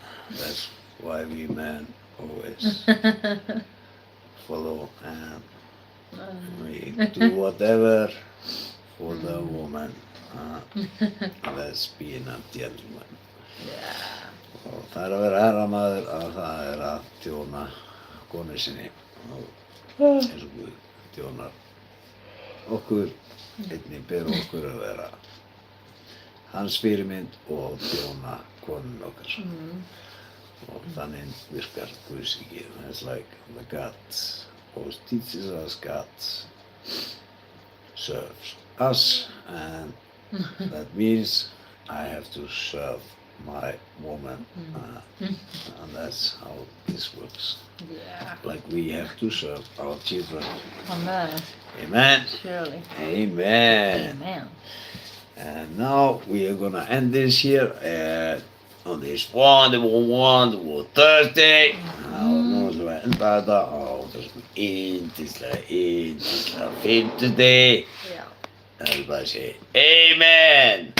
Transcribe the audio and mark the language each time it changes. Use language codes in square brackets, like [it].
[en] That's why we men always follow and we do whatever for the woman. Let's be a gentleman. Yeah. [is] Og það er að vera herramaður að það er að þjóna konu sinni og eins og Guð þjónar okkur, einnig ber okkur að vera hans fyrirmynd og þjóna konun okkar. Og þannig virkar Guðsríkið. [en] It's like the God always teaches us, God serves us, and that means I have to serve my woman, and that's how this works. Yeah. Like we have to serve our children. Amen. Amen. Surely. Amen. Amen. And now we are gonna end this here on this wonderful Thursday. [is] Nú ætlum við að enda þetta á þessum yndislega fimmtudegi. Já. Það er bara að segja Amen.